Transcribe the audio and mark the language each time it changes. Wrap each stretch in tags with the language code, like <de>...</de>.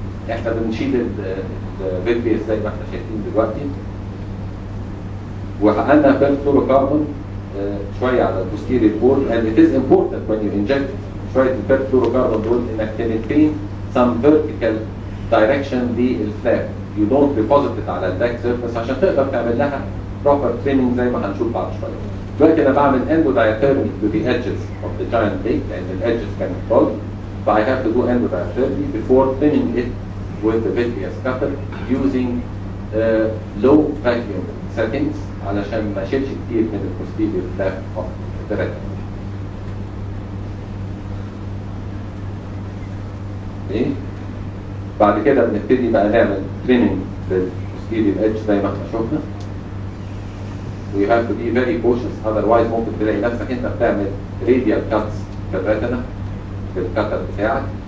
<ar>احنا بنشيل الفيتريس زي ما احنا شايفين دلوقتي، وحققنا perfluorocarbon شويه على البوستيريور بول.</ar> <en>and it is important when you inject شويه perfluorocarbon دول انك maintain some vertical direction للفلاب. you don't deposit it</en> <ar>على الباك سيرفيس عشان تقدر تعمل لها</ar> <en>proper trimming</en> <ar>زي ما هنشوف بعد شويه. دلوقتي انا بعمل</ar> <en>endodiathermy to the edges of the giant lake</en> <ar>لان الادجز كانت</ar> <en>broad. So I have to do endodiathermy before trimming it with the vitreous cutter using low vacuum settings</en> <ar>علشان ما اشيلش كتير من البوستيريور</ar> <en>flap of the retina. Okay.</en> <ar>بعد كده بنبتدي بقى نعمل trimming للبوستيريور edge زي ما احنا شفنا.</ar> <en>We have to be very cautious, otherwise</en> <ar>ممكن تلاقي نفسك انت بتعمل radial cuts في الريتنا بالكتر بتاعك.</ar>